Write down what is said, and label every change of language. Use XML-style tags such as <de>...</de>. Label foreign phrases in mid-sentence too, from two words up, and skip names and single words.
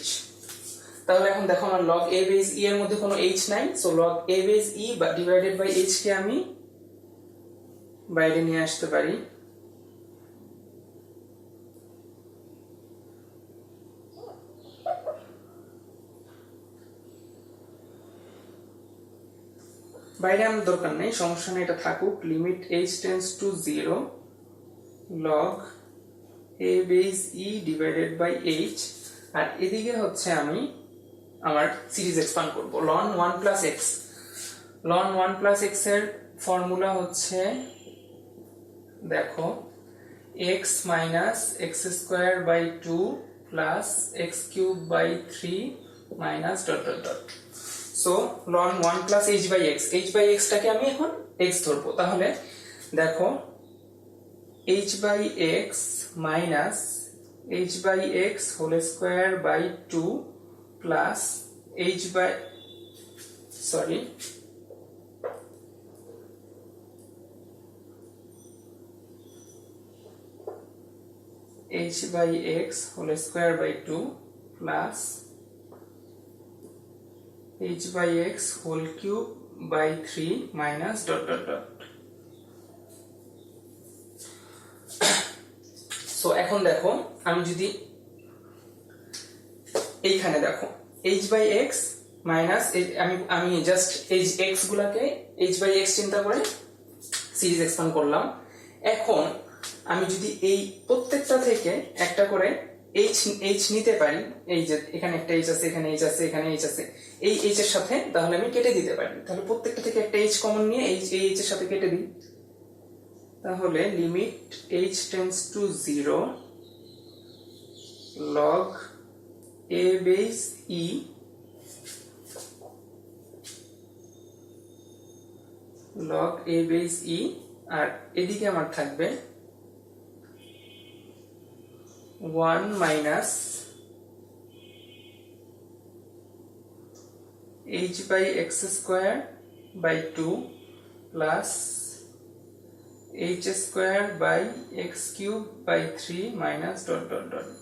<bn>তাহলে এখন দেখো আমার</bn> <en>log a base e</en> <bn>এর মধ্যে কোনো h নাই, সো</bn> <en>log a base e divided by h</en> <bn>কে আমি বাইরে নিয়ে আসতে পারি। বাইরে আমার দরকার নেই, সমস্যা নেই, এটা থাকুক।</bn> <en>লিমিট h tends to 0 log a base e divided by h,</en> <bn>আর এদিকে হচ্ছে আমি আমার সিরিজ এক্সপান্ড করব</bn> <en>ln 1 plus x। ln 1 plus x</en> <bn>এর ফর্মুলা হচ্ছে দেখো</bn> <en>x minus x square by 2 plus x cube by 3 minus dot dot dot।</en> <bn>সো</bn> <en>ln 1 plus h by x, h by x</en> <bn>টাকে আমি এখন x ধরবো।</bn> <en>তাহলে দেখো h by x minus h by x whole square by 2 plus h by h by x whole square by 2 plus h by x whole cube by 3 minus dot dot dot।</en> <bn>সো এখন দেখো আমি যদি এইখানে দেখো</bn> <en>h by x minus</en> <bn>আমি জাস্ট এই এক্স গুলাকে</bn> <en>h by x</en> <bn>চিন্তা করে</bn> <en>series expand</en> <bn>করলাম। এখন আমি যদি এই প্রত্যেকটা থেকে একটা করে h নিতে পারি, এই যে এখানে একটা h আছে, এখানে h আছে, এখানে h আছে, এই h এর সাথে তাহলে আমি কেটে দিতে পারি। তাহলে প্রত্যেকটা থেকে একটা h কমন নিয়ে এই h এর সাথে কেটে দিই।</bn> <en>তাহলে limit h tends to 0 log a base e log a base e,</en> <bn>আর এদিকে আমার থাকবে</bn> <en>1 minus h by x square by 2 plus h square by x cube by 3 minus dot dot dot.</en>